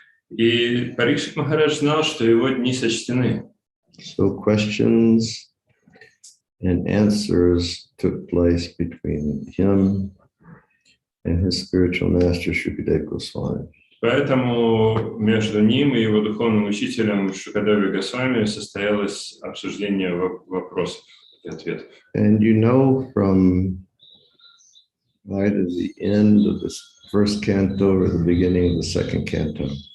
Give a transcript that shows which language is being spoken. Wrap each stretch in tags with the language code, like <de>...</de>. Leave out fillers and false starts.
<ru>И Парикшит Махарадж знал, что его дни сочтены.</ru> <en>So questions and answers took place between him and his spiritual master Shukadeva Goswami.</en> <ru>Поэтому между ним и его духовным учителем Шукадевой Госвами состоялось обсуждение вопросов и ответов.</ru> <en>And you know from either the end of the first canto or the beginning of the second canto.</en>